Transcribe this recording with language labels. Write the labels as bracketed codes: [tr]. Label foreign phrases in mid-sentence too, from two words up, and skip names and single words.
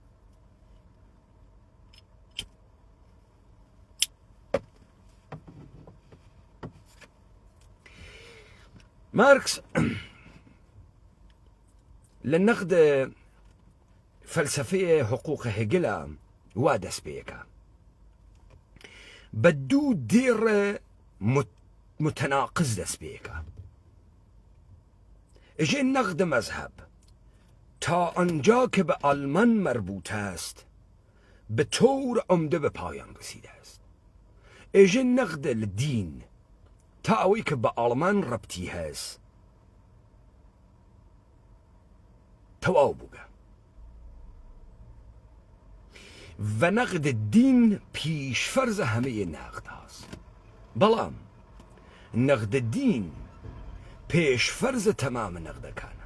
[ckb] مارکس لە نەقد فەلسەفەیە حقوق هێگلە وا دەست پێیەکە بە دوو دێڕە متەناقز دەست پێیەکە. [fa] ئەژێ نەقد مەذهب تا آنجا که به آلمان مربوط است به طور عمده به پایان رسیده است. [ckb] ئەژێ [ar] نەقد الدین [ckb] تا ئەوەی کە بە ئاڵمان ڕەبتی هەست تەواو بووگە و [ar] نەقد الدین [ckb] پیشفەرزە هەمەیە نەقد هاست، بەڵام [ar] نەقد الدین [ckb] پێشفەرزە تەمامە نەقدەکانە.